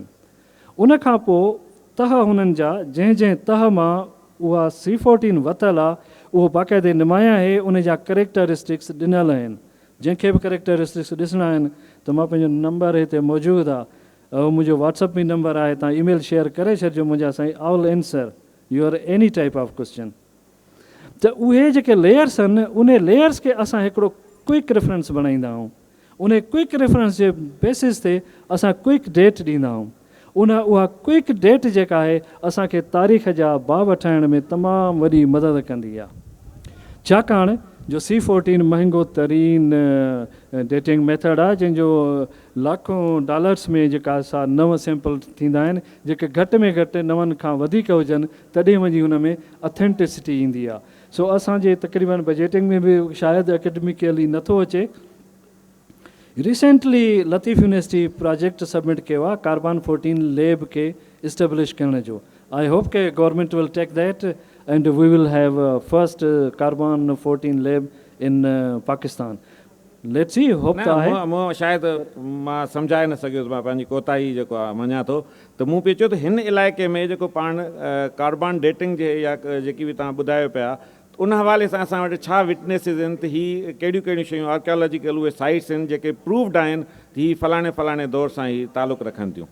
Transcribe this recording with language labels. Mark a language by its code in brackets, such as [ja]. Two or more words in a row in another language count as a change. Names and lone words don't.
[sd] उन खां पोइ तह हुननि जा जंहिं जंहिं तह मां उहा C14 वरितल आहे उहो बाक़ाइदे नुमाया आहे, उन जा करेक्टरिस्टिक्स ॾिनल आहिनि। जंहिंखे बि करेक्टरिस्टिक्स ॾिसणा आहिनि त मां पंहिंजो नंबर हिते मौजूदु आहे, मुंहिंजो WhatsApp में नंबर आहे, तव्हां [en] email share [sd] करे छॾिजो मुंहिंजा साईं, [en] I will answer your any type of question. [sd] त उहे जेके लेयर्स आहिनि उन लेयर्स खे असां हिकिड़ो [en] quick reference [sd] बणाईंदा आहियूं। उन [en] quick reference [sd] जे बेसिस ते असां [en] quick date [sd] ॾींदा आहियूं। उहा [en] quick date [sd] जेका आहे असांखे तारीख़ जा बाब ठाहिण में तमामु वॾी मदद कंदी आहे, छाकाणि जो C14 महांगो तरीन [en] dating method [sd] आहे, जंहिंजो लाखों डॉलर्स में जेका असां नव सैंपल थींदा आहिनि, जेके घटि में घटि 9 खां वधीक हुजनि तॾहिं वञी हुन में ऑथेंटिसिटी ईंदी आहे। सो असांजे तक़रीबन बजटिंग में बि शायदि एकेडमिकली नथो अचे। रिसेंटली लतीफ़ यूनिवर्सिटी [en] project submit [sd] कयो आहे [en] carbon 14 lab [sd] खे इस्टेब्लिश करण जो। [en] I hope the government will take that and we will have first carbon 14 lab in Pakistan. Let's see, [sd] होप त आहे। मूं शायदि मां सम्झाए न सघियुसि, मां पंहिंजी कोताही जेको आहे मञा थो, त मूं पियो चयो त हिन इलाइक़े में जेको पाण [en] carbon dating [sd] जे या जेकी बि तव्हां ॿुधायो पिया उन हवाले सां असां वटि छा विटनेसिस आहिनि त हीअ कहिड़ियूं कहिड़ियूं शयूं आर्कियोलॉजिकल उहे साइट्स आहिनि जेके प्रूव्ड आहिनि त हीअ फलाणे फलाणे दौर सां ई तालुक़ु रखनि थियूं।